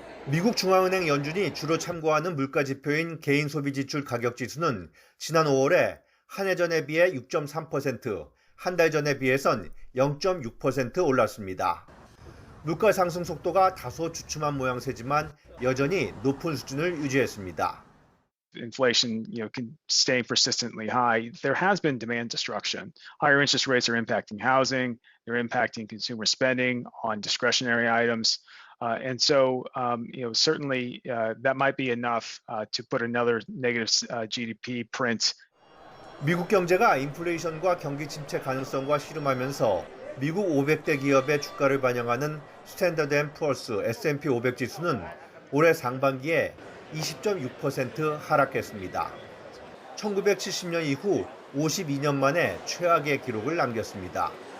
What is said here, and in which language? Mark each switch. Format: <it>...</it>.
<ko>미국 중앙은행 연준이 주로 참고하는 물가 지표인 개인 소비 지출 가격 지수는 지난 5월에 한 해 전에 비해 6.3%, 한 달 전에 비해선 0.6% 올랐습니다. 물가 상승 속도가 다소 주춤한 모양새지만 여전히 높은 수준을 유지했습니다.</ko> <en>Inflation, can stay persistently high. There has been demand destruction. Higher interest rates are impacting housing. They're impacting consumer spending on discretionary items. And so, certainly that might be enough to put another negative GDP print.</en> <ko>미국 경제가 인플레이션과 경기 침체 가능성과 씨름하면서 미국 500대 기업의 주가를 반영하는 스탠더드 앤 푸어스 S&P 500 지수는 올해 상반기에 20.6% 하락했습니다. 1970년 이후 52년 만에 최악의 기록을 남겼습니다.</ko>